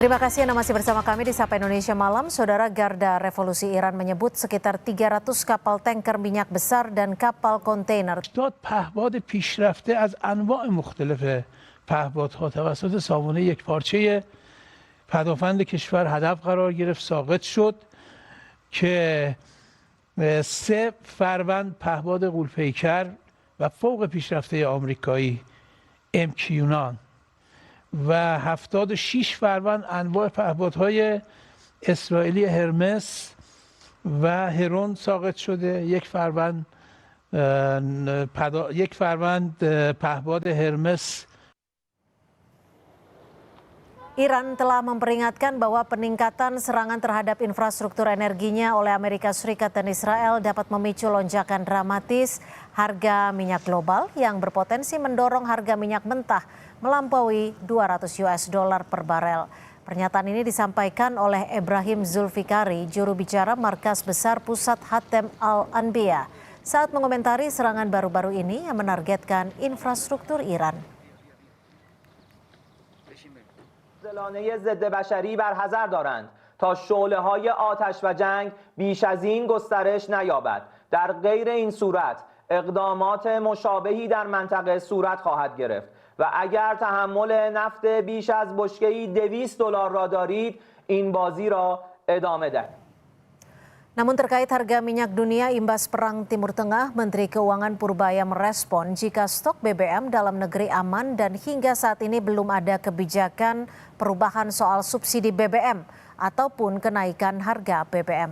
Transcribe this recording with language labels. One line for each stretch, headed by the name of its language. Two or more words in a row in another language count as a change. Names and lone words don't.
Indonesian: Terima kasih Anda masih bersama kami di Sapa Indonesia Malam. Saudara, Garda Revolusi Iran menyebut sekitar 300 kapal tanker minyak besar dan kapal kontainer.
Persian: پهپاد پیشرفته از انواع مختلف پهپادها توسط سامانه یکپارچه پدافند کشور هدف قرار گرفت، ساقط شد که 3 فروند پهپاد غول‌پیکر و فوق پیشرفته آمریکایی MQ-9 و 76 فروند انواع پهپادهای اسرائیلی هرمس و هرون ساقط شده. یک فروند پهپاد هرمس.
Indonesian: Iran telah memperingatkan bahwa peningkatan serangan terhadap infrastruktur energinya oleh Amerika Serikat dan Israel dapat memicu lonjakan dramatis harga minyak global yang berpotensi mendorong harga minyak mentah melampaui $200 per barel. Pernyataan ini disampaikan oleh Ibrahim Zulfikari, juru bicara Markas Besar Pusat Hatem Al-Anbiya, saat mengomentari serangan baru-baru ini yang menargetkan infrastruktur Iran.
Persian: زلانه ضد بشری برحذر دارند تا شعله‌های آتش و جنگ بیش از این گسترش نیابد. در غیر این صورت اقدامات مشابهی در منطقه صورت خواهد گرفت و اگر تحمل نفت بیش از بشکه‌ای $200 را دارید این بازی را ادامه دهید.
Indonesian: Namun terkait harga minyak dunia imbas perang Timur Tengah, Menteri Keuangan Purbaya merespon jika stok BBM dalam negeri aman dan hingga saat ini belum ada kebijakan perubahan soal subsidi BBM ataupun kenaikan harga BBM.